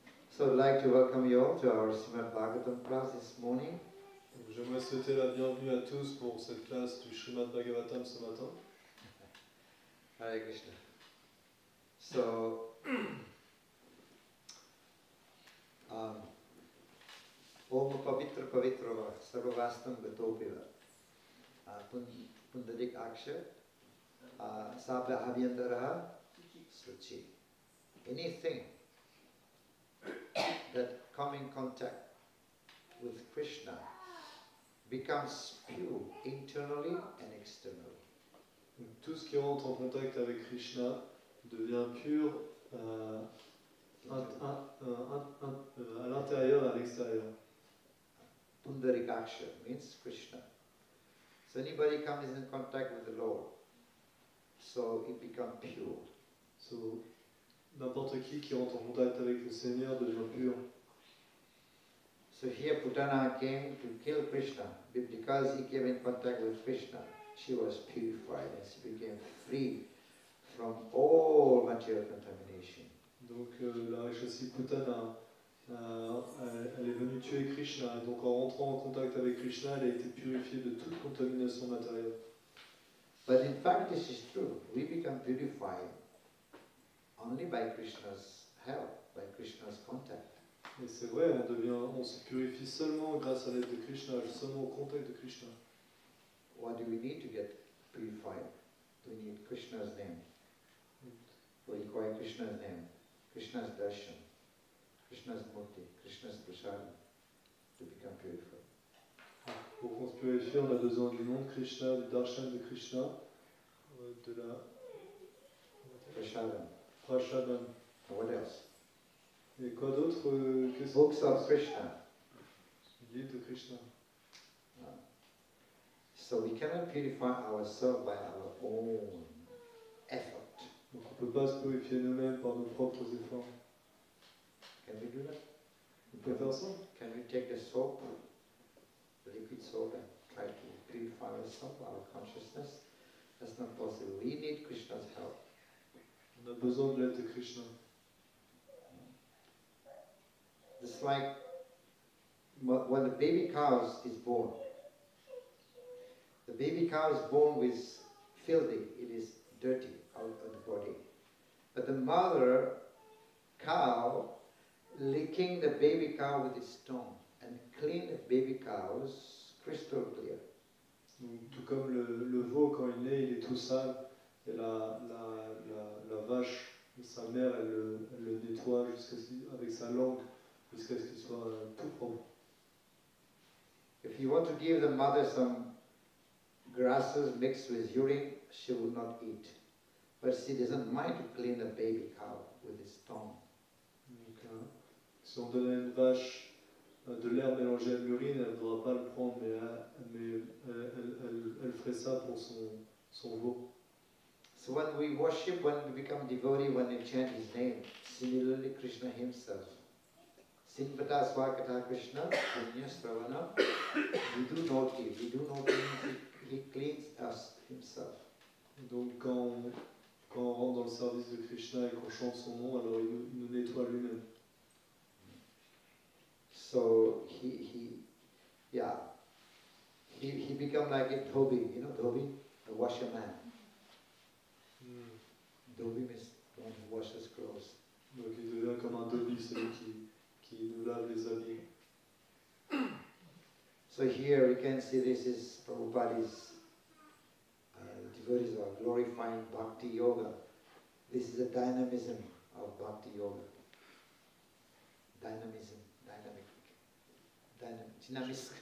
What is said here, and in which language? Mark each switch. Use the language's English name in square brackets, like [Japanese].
[English] So I'd like to welcome you all to our Srimad Bhagavatam class this morning. [French] J'aimerais souhaiter la bienvenue à tous pour cette classe du Srimad Bhagavatam ce matin. [Sanskrit] Hare Krishna. So, Om Pavitra Pavitra Sarvastam Gatopiva Pundarik Aksha Sabla Abhyantaraha Suchi. [English] Anything that come in contact with Krishna becomes pure internally and externally. [French] Donc, tout ce qui rentre en contact avec Krishna devient pur à l'intérieur et à l'extérieur. [English] Pundarikaksha means Krishna. So anybody comes in contact with the Lord, so it becomes pure. [French] So, n'importe qui rentre en contact avec le Seigneur devient pur. [English] So here Putana came to kill Krishna, but because he came in contact with Krishna, she was purified and she became free from all material contamination. [French] Donc la Rakshasi Putana, elle est venue tuer Krishna, et donc en rentrant en contact avec Krishna, elle a été purifiée de toute contamination matérielle. [English] But in fact this is true. We become purified only by Krishna's help, by Krishna's contact. [French] Et c'est vrai, on se purifie seulement grâce à l'aide de Krishna, seulement au contact de Krishna. [English] What do we need to get purified? We need Krishna's name. We require Krishna's name, Krishna's darshan, Krishna's murti, Krishna's prasada to become purified. [French] Pour qu'on se purifie, on a besoin du nom de Krishna, du darshan de Krishna, de la [English] Prashadam. What else? [French] Et quoi d'autre que ça? [English] Books of Krishna. [French] Livre de Krishna. [English] So we cannot purify ourselves by our own effort. [French] Donc on ne peut pas se purifier nous-mêmes par nos propres efforts. [English] Can we do that? [French] On peut faire ça? [English] Can we take the soap, the liquid soap, and try to purify ourselves, our consciousness? That's not possible. We need Krishna's help. [French] On a besoin de l'aide de Krishna. [English] It's like when the baby cow is born. The baby cow is born with filthy, it is dirty out of the body. But the mother cow licking the baby cow with its tongue and clean the baby cows crystal clear. [French] Donc, tout comme le veau, quand il naît, il est tout sale, et la vache, sa mère, elle le nettoie avec sa langue jusqu'à ce qu'il soit tout propre. [English] If you want to give the mother some grasses mixed with urine, she will not eat. But she doesn't mind to clean the baby cow with its tongue. [French] Donc, si on donne à une vache de l'herbe mélangée à de l'urine, elle ne voudra pas le prendre, mais elle ferait ça pour son veau. [English] So when we worship, when we become devotee, when we chant his name, similarly Krishna himself. [Sanskrit] Sinpata Swakata Krishna, Punya Sravana, [English] we do not give, he cleans us himself. [French] Donc quand on rentre dans le service de Krishna et qu'on chante son nom, alors il nous nettoie lui-même. [English] So he become like a dhobi, you know dhobi, the washerman. Dhobi means one who washes clothes. [French] Donc il devient comme un dhobi, celui qui nous lave les habits. [English] So here we can see this is Prabhupada's devotees are glorifying Bhakti Yoga. This is the dynamism of Bhakti Yoga. Dynamism, dynamic.